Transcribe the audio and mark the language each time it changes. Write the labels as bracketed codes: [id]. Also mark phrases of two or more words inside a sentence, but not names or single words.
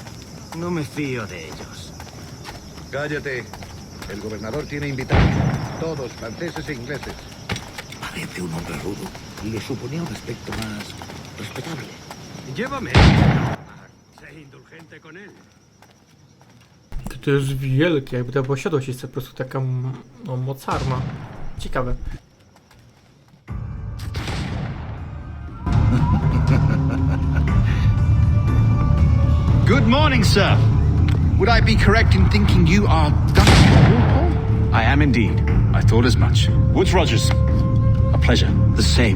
[es] No me fío de ellos. Cállate. El gobernador tiene invitados. Todos franceses e ingleses. Parece un hombre rudo. Le suponía un aspecto más respetable. Llévame. Sé indulgente con él. [pl] To jest wielkie, jakby ta posiadłość jest po prostu taka no, mocarna. Ciekawe. [en] Good morning, sir. Would I be correct in thinking you are Duncan Walpole? I am indeed. I thought as much. Woods Rogers. A pleasure. The same.